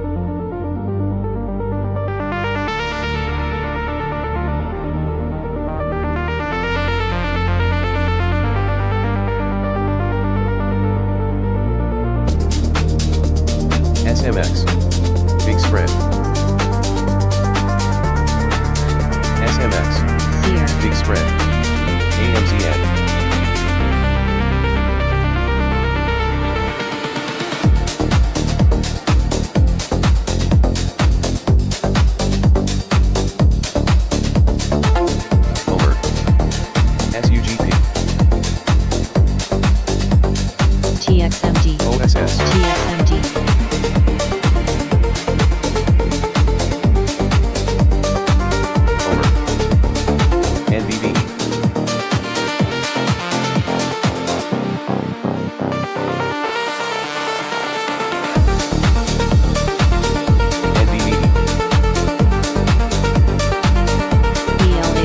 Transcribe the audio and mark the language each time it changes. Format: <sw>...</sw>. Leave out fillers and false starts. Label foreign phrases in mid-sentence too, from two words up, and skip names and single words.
<en>SMX. Big spread. SMX. Sear. Big spread. AMZN. Over. SUGP. TXMD. OSS. TXMD. Over. NVVE. NVVE. ELAB.</en>